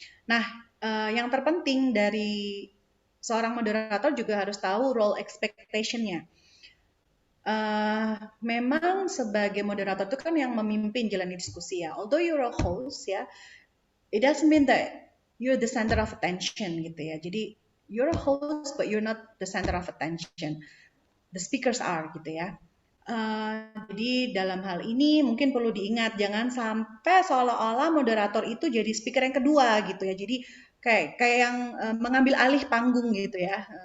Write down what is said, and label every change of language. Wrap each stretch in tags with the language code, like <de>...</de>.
<id>Nah, yang terpenting dari seorang moderator juga harus tahu role expectation-nya. Memang sebagai moderator itu kan yang memimpin jalan diskusi ya.</id> <en>Although you're a host ya, it doesn't mean that you're the center of attention gitu ya. Jadi you're a host but you're not the center of attention. The speakers are gitu ya.</en> <id>Jadi dalam hal ini mungkin perlu diingat jangan sampai seolah-olah moderator itu jadi speaker yang kedua gitu ya. Jadi kayak yang mengambil alih panggung gitu ya.</id>